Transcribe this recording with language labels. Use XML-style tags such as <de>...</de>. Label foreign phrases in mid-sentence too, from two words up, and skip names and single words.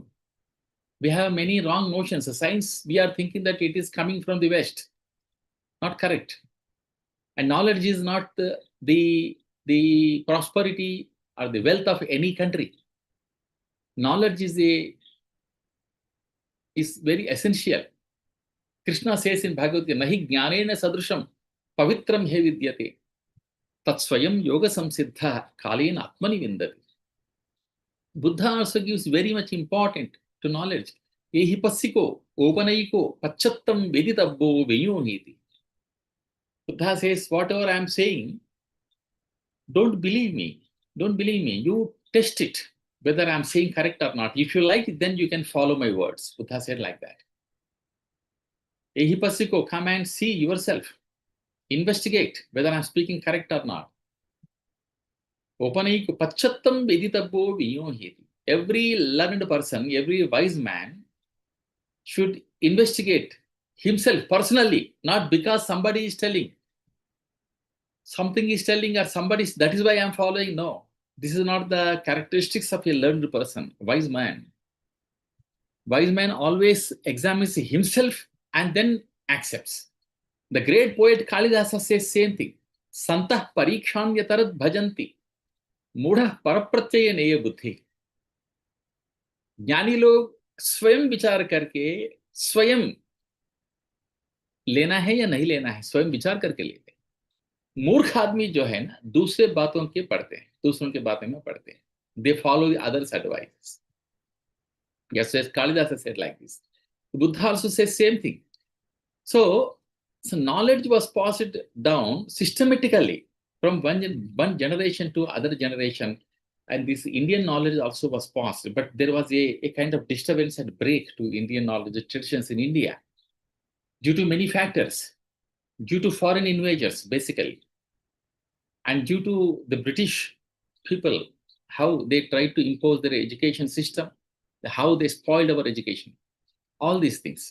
<en>We have many wrong notions. Science, we are thinking that it is coming from the West. Not correct. And knowledge is not the prosperity or the wealth of any country. Knowledge is very essential. Krishna says in Bhagavad Gita,</en> <sa>नहि ज्ञानेन सदृशं पवित्रम् इह विद्यते तत् स्वयं योग संसिद्धः कालेन आत्मनि विन्दति.</sa> <en>Buddha also gives very much important to knowledge.</en> <pi>Ehi passiko, opanaiko, pachattam veditabbo venyoniti.</pi> <en>Buddha says, whatever I am saying, don't believe me. Don't believe me. You test it, whether I am saying correct or not. If you like it, then you can follow my words. Buddha said like that.</en> <pi>Ehi passiko,</pi> <en>come and see yourself. Investigate whether I am speaking correct or not.</en> <pi>Opanaiko, pachattam veditabbo venyoniti.</pi> <en>Every learned person, every wise man should investigate himself personally, not because somebody is telling. Something is telling or somebody is, that is why I am following. No, this is not the characteristics of a learned person, wise man. Wise man always examines himself and then accepts. The great poet Kalidasa says same thing.</en> <sa>सन्तः परीक्ष्यान्यतरद् भजन्ते, मूढः परप्रत्यय नेय बुद्धिः.</sa> <hi>ज्ञानी लोग स्वयं विचार करके स्वयं लेना है या नहीं लेना है, स्वयं विचार करके लेते हैं। मूर्ख आदमी जो है ना, दूसरे बातों के पढ़ते हैं, दूसरों के बातें में पढ़ते हैं.</hi> <en>They follow the others' advice. Yes, Kalidasa said like this. Buddha also says same thing. So knowledge was passed down systematically from one generation to other generation. And this Indian knowledge also was passed, but there was a kind of disturbance and break to Indian knowledge traditions in India due to many factors, due to foreign invaders, basically, and due to the British people, how they tried to impose their education system, how they spoiled our education, all these things.</en>